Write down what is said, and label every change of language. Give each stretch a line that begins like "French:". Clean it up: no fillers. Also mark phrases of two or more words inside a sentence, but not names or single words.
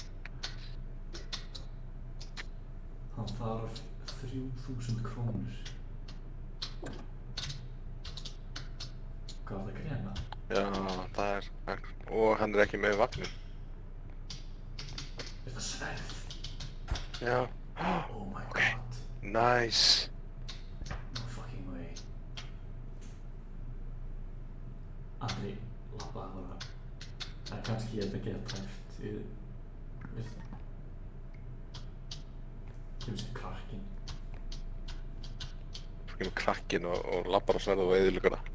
Icelandic: Hann þarf 3000 krónur. Hvað var það að greiða? Já, það er... Og hann er ekki með vagnin. Er það sverð? Já.
English: Oh my god. Nice. No fucking way.
Icelandic: Andri, labbaði bara. Það er kannski ég að geta tæft. Ég... Veist það? Kemur sér krakkinn. Svo kemur krakkinn og labbar á sverð og eyðileggur það.